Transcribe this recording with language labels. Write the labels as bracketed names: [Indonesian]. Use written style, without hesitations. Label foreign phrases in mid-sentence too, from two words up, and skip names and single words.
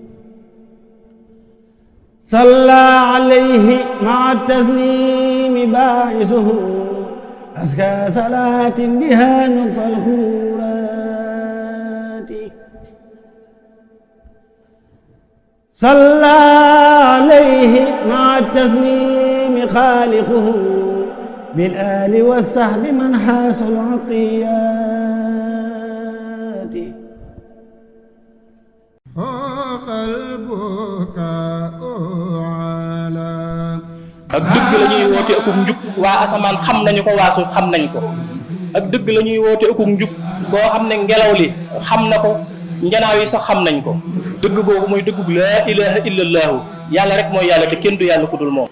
[Arabic] صلى عليه مع التسليم باعثه أزكى صلاة بها نكفى الخيرات صلى عليه مع التسليم خالقه بالآل والصحب من حاس العطيات قلبك على [Wolof] ak dëgg la ñuy woote akuk njub waa asamaan xam nañu ko waa suuf xam nañ ko ak dëgg la ñuy woote akuk njub boo xam ne ngelaw li xam na ko njanaaw yi sax xam nañ ko dëgg googu mooy dëggug [Arabic] لا إله إلا الله [Wolof] yàlla rek mooy yàlla te kenn du yàlla ku dul moom